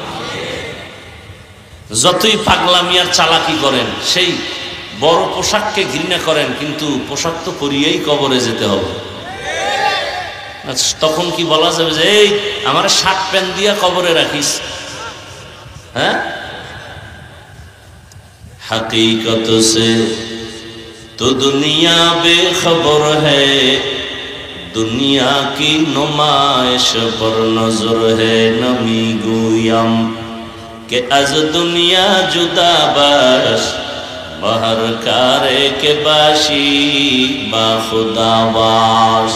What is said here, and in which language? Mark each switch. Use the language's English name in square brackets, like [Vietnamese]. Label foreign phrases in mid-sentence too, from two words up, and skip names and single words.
[Bangla] যতই পাগলামি আর চালাকি করেন, সেই বড় পোশাককে ঘৃণা করেন, কিন্তু পোশাক তো পরিয়েই কবরে যেতে হবে। তখন কি বলা যাবে যে এই আমার শার্ট প্যান্ট দিয়া কবরে রাখিস? হ্যাঁ, [Hindi] हकीकत से तो दुनिया बेखबर है, दुनिया की नुमाइश पर नजर है। [Persian] نمی گویم که از دنیا جدا باش، به هر کاری که باشی با خدا باش.